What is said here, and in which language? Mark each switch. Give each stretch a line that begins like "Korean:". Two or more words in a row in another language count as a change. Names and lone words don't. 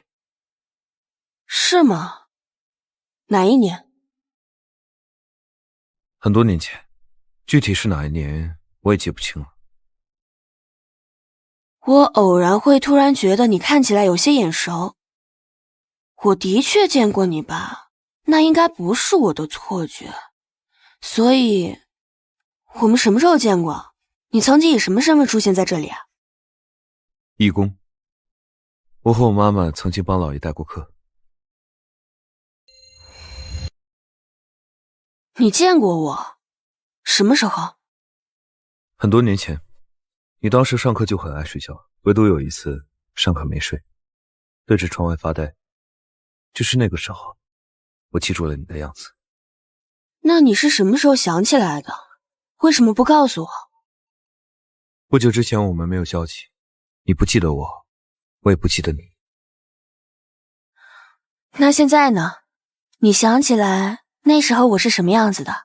Chinese: 是嗎？哪一年？很多年前，具體是哪一年我也记不清了。我偶然会突然覺得你看起來有些眼熟，我的確見過你吧？那應該不是我的錯覺。所以，我們什麼時候見過？你曾經以什麼身份出現在這裡啊？義工。我和我媽媽曾經幫老爺帶過課。你見過我？什麼時候？很多年前，你當時上課就很愛睡覺，唯獨有一次上課沒睡，對着窗外發呆。就是那個時候，我記住了你的樣子。那你是什麼時候想起來的？為什麼不告訴我？不久之前我們沒有交集，你不記得我，我也不記得你。那現在呢？你想起來那時候我是什麼樣子的？